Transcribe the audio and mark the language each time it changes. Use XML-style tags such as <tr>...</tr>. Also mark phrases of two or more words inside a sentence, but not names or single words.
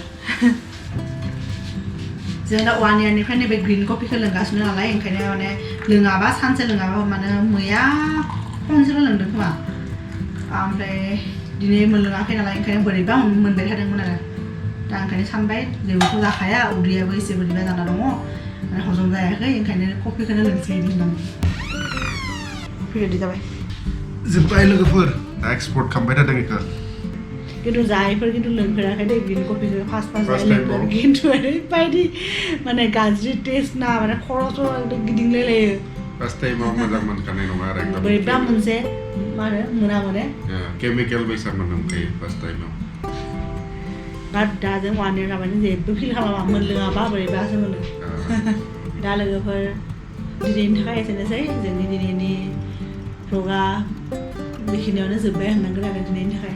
<brx>जों दा 1 yearनिफ्रायनो बे ग्रिन कफिखौ लोंगासिनो नालाय ओंखायनो माने लोङाबा सानसे लोङाबा माने मैया खनसेल' लोंदों खोमा ओमफ्राय दिनै मोनलोङाखै नालाय ओंखायनो बोरैबा मोनबाय थादोंमोन आरो दा ओंखायनो सानबाय जेबोथ' जाखाया उदैयाबो एसे बोरैबा जाना दङ माने हजम जायाखै ओंखायनो कफिखौनो लोंसै होननानै कफि रेडि जाबाय जोब्बाय लोगोफोर दा एक्सपर्ट खालामबाय थादों बेखौ खिन्थु जायफोर खिन्थु लोंफेराखै दे ग्रिन कफिखौ फार्स्ट लोंदों खिन्थु ओरैबायदि माने गाज्रि टेस्ट ना माने खर' गिदिंलायलायो</brx> <en>First time</en> <brx>mau moजां मोनखानाय नङा आरो एकदम बोरैबा मोनसे मा होनो मोना मोने केमिकेल बायसा मोनखायो फार्स्ट टाइमाव दा दाजों 1 year जाबाय जेबो फिल खालामा मोनलोङाबा बोरैबासो मोनो दा लोगोफोर दिनैनि थाखाय एसेनोसै जोंनि दिनैनि भ्लगा बेखिनियावनो जोब्बाय होननांगोन आरो दिनैनि थाखाय</brx>